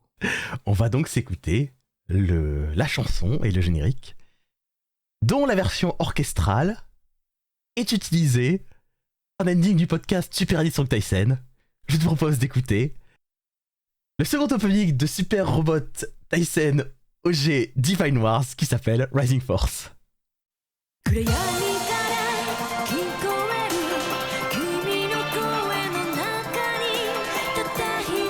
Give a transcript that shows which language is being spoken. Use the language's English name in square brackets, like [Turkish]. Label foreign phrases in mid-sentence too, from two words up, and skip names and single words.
[French] On va donc s'écouter la chanson et le générique, dont la version orchestrale est utilisée en ending du podcast Super Elite Song Taisen. Je te propose d'écouter le second opening de Super Robot Taisen OG Divine Wars qui s'appelle Rising Force. [Japanese] 暗闇から聞こえる君の声の中にたった一